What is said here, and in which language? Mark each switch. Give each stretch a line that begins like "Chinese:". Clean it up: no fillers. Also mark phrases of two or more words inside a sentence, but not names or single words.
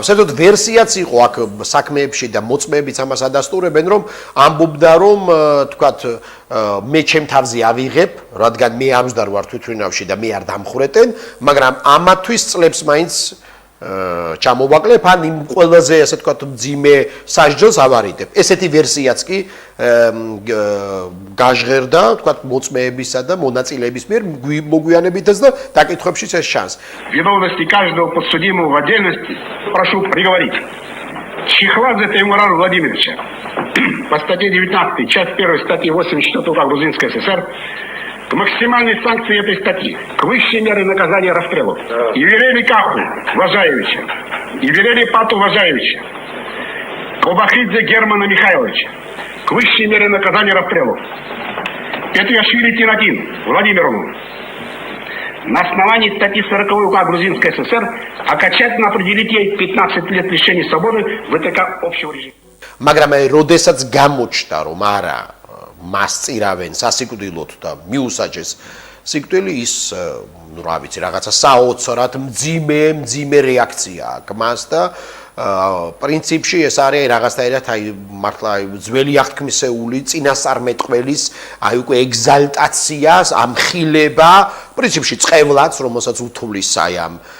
Georgian: საერთოდ ვერსიაც იყო აქ საქმეებში და მოწმეებიც ამას ადასტურებენ, რომ ამბობდა, რომ თქვათ მე ჩემ თავზე ავიღებ, რადგან მე არ ვსდარ ვარ თვითმფრინავში და მე არ დამხრეტენ, მაგრამ ამათვის წლებს მაინც ჩამოვაკლებ, ან იმ ყველაზე ასე თქვათ მძიმე სასჯელს ავარიდებ. ესეთი ვერსიაც კი გაჟღერდა, თქვათ მოწმეებისა და მონაწილეების მიერ მოგვიანებითაც და დაკითხვებშიც ეს შანს.
Russian: Виновности каждого подсудимого в отдельности прошу приговорить. Чехладзе Таймурана Владимировича по статье 19, часть 1 статьи 84 УК Грузинской ССР к максимальной санкции этой статьи, к высшей мере наказания расстрелу. Евелели Каху Важаевича, Евелели Пату Важаевича, Колбахидзе Германа Михайловича, к высшей мере наказания расстрелу. Петриашвили Тинатин Владимировну на основании статьи 40 УК Грузинской ССР окончательно определить ей 15 лет лишения свободы в ВТК общего режима.
Georgian: მაგრამ როდესაც გამოჩნდა, რომ არა მას წირავენ სასიკვდილოდ და მიუსაჯეს სიკვდილი, ის ну რა ვიცი, რაღაცა საოცრად მძიმე რეაქცია აქვს მას და პრინციპში ეს არის რაღაცნაირად აი მართლა ძველი აღთქმისეული წინასწარმეტყველის აი უკვე ეგზალტაცია, ამხილება, პრინციპში წყევლაც, რომელსაც უთვლის აი ამ